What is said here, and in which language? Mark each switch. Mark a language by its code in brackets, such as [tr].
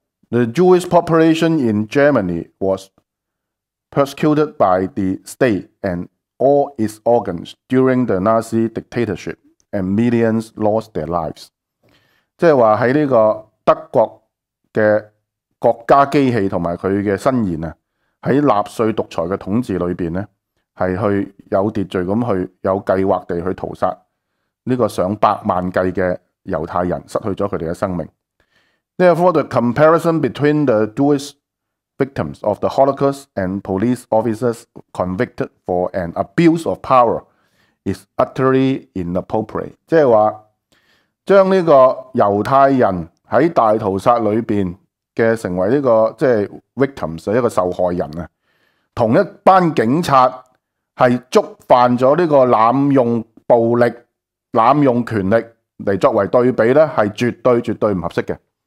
[en] The Jewish population in Germany was persecuted by the state and all its organs during the Nazi dictatorship, and millions lost their lives。 [yue] 即系话喺呢个德国嘅国家机器同埋佢嘅伸延啊，喺纳粹独裁嘅统治里边咧，是去有秩序咁去有计划地去屠杀呢个上百万计嘅犹太人，失去咗佢哋嘅生命。 [en] Therefore, the comparison between the Jewish victims of the Holocaust and police officers convicted for an abuse of power is utterly inappropriate。 [yue] 即系话将呢个犹太人喺大屠杀里边嘅成为呢、這个即系、就是、victims 一个受害人啊，同一班警察，是触犯了这个滥用暴力、滥用权力来作为对比呢，是绝对绝对不合适的。